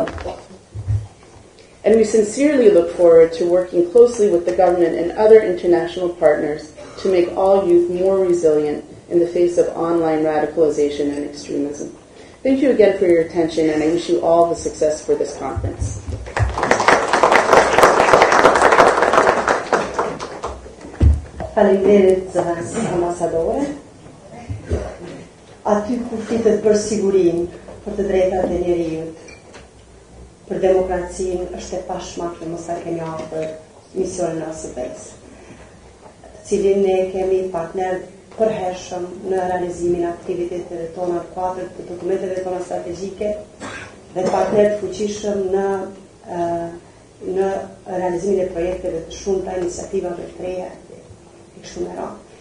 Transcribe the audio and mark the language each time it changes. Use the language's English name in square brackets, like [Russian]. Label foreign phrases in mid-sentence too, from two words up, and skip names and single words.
[English] And we sincerely look forward to working closely with the government and other international partners to make all youth more resilient in the face of online radicalization and extremism. Thank you again for your attention, and I wish you all the success for this conference. [Albanian] Faleminderit zëvendës ambasadore. Aty ku flitet për sigurinë, për të drejtat e njerëzit, për demokracinë, është e pashmangshme mos ta kemi afër misionin ASP-s, të cilin ne kemi partner përhershëm në realizimin e aktiviteteve tona të kuadrit të dokumenteve tona strategjike dhe partner të fuqishëm në realizimin e projekteve të shumta, iniciativave të reja e kështu me radhë.